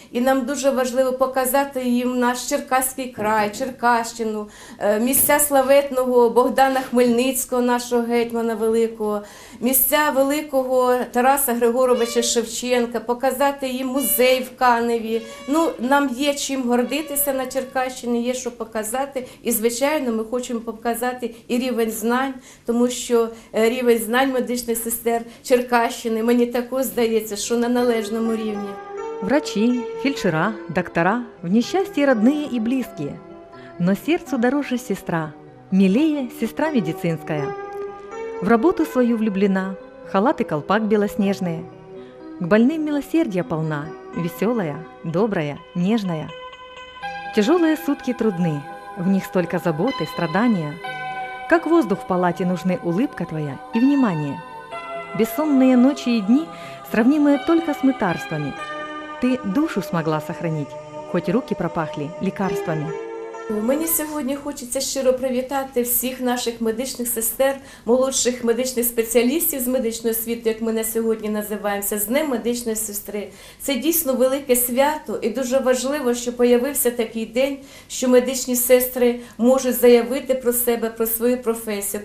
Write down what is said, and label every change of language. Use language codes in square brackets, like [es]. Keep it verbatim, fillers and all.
[uk] І нам дуже важливо показати їм наш Черкаський край, Черкащину, місця славетного Богдана Хмельницького, нашого гетьмана великого, місця великого Тараса Григоровича Шевченка, показати їм музей в Каневі. Ну, нам є чим гордитися на Черкащині, є що показати. І, звичайно, ми хочемо показати і рівень знань, тому що рівень знань медичних сестер Черкащини, мені також здається, що на належному рівні. [ru] Врачи, фельдшера, доктора в несчастье родные и близкие. Но сердцу дороже сестра, милее сестра медицинская. В работу свою влюблена, халат и колпак белоснежные. К больным милосердия полна, веселая, добрая, нежная. Тяжелые сутки трудны, В них столько заботы, страдания. Как воздух в палате нужны улыбка твоя и внимание. Бессонные ночи и дни, сравнимые только с мытарствами. Ты душу смогла сохранить, хоть руки пропахли лекарствами. [uk] Мені сьогодні хочеться щиро привітати всіх наших медичних сестер, молодших медичних спеціалістів з медичної освіти, як ми на сьогодні називаємося, з Днем медичної сестри. Це дійсно велике свято і дуже важливо, що появився такий день, що медичні сестри можуть заявити про себе, про свою професію.